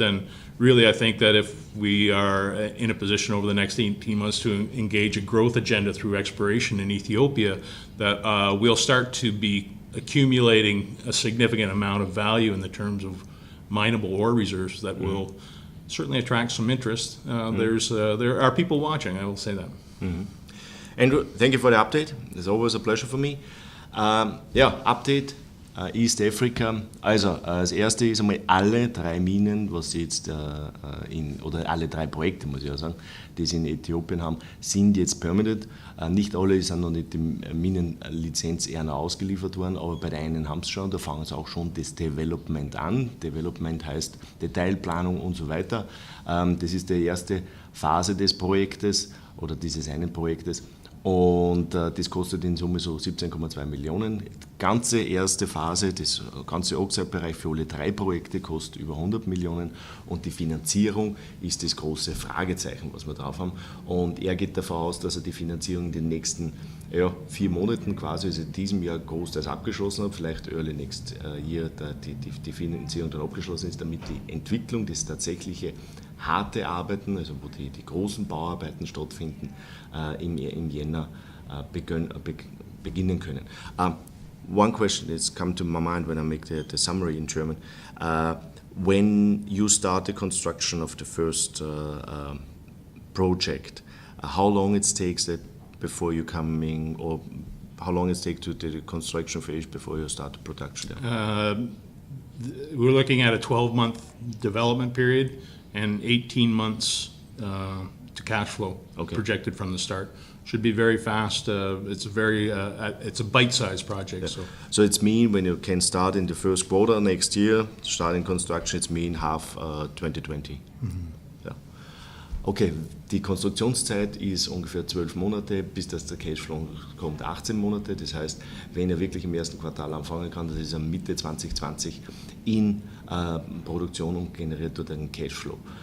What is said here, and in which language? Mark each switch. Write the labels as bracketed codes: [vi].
[en] And really, I think that if we are in a position over the next 18 months to engage a growth agenda through exploration in Ethiopia, that we'll start to be accumulating a significant amount of value in the terms of mineable ore reserves that will certainly attract some interest. There are people watching, I will say that. Andrew, thank you for the update. It's always a pleasure for me. Update East Africa. [de] Also, das erste ist einmal alle 3 Minen, was sie jetzt oder alle 3 Projekte, muss ich ja sagen, die sie in Äthiopien haben, sind jetzt permitted. Nicht alle sind noch nicht die Minenlizenz eher noch ausgeliefert worden, aber bei der einen haben sie schon, da fangen sie auch schon das Development an. Development heißt Detailplanung und so weiter. Das ist die erste Phase des Projektes oder dieses einen Projektes. Und das kostet in Summe so 17,2 Millionen. Die ganze erste Phase, das ganze Oxide-Bereich für alle 3 Projekte kostet über 100 Millionen. Und die Finanzierung ist das große Fragezeichen, was wir drauf haben. Und er geht davon aus, dass er die Finanzierung in den nächsten 4 Monaten quasi, also in diesem Jahr großteils abgeschlossen hat, vielleicht [en] early next year [de] die Finanzierung dann abgeschlossen ist, damit die Entwicklung, das tatsächliche harte Arbeiten, also wo die großen Bauarbeiten stattfinden, im Jänner beginnen können. [en] One question that's come to my mind when I make the summary in German. When you start the construction of the first project, how long it takes that before you coming, or how long it takes to the construction phase before you start the production there? We're looking at a 12-month development period and 18 months to cash flow projected from the start. Should be very fast. It's a bite-sized project. Yeah. So it's mean when you can start in the first quarter next year, starting construction, it's mean half 2020. [de] Ja. Okay, die Konstruktionszeit ist ungefähr 12 Monate, bis dass der Cashflow kommt 18 Monate. Das heißt, wenn er wirklich im ersten Quartal anfangen kann, das ist Mitte 2020 in Produktion und generiert dort einen Cashflow.